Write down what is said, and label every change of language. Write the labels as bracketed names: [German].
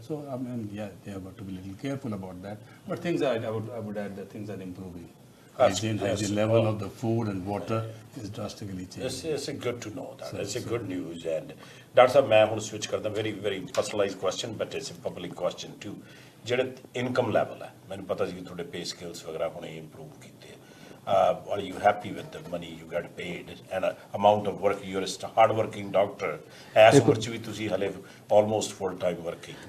[English] So I mean, yeah, they have got to be a little careful about that. But things I would add that things are improving. Hygiene level of the food and water is drastically changing. It's good to know that. It's a good news. And Dr. Sahab, [Punjabi] मैं हुन switch करता [English] very personalized question, but it's a public question too. [Punjabi] ਜਿਹੜੇ income level ਹੈ, ਮੈਨੂੰ ਪਤਾ ਸੀ ਕਿ ਤੁਹਾਡੇ pay scales ਵਗੈਰਾ ਹੁਣੇ improve ਕੀਤੇ। [English] Are you happy with the money you get paid and amount of work? You're a hard working doctor. [Punjabi] As ਉਮਰ 'ਚ ਵੀ ਤੁਸੀਂ ਹਲੇ [English] almost full time working.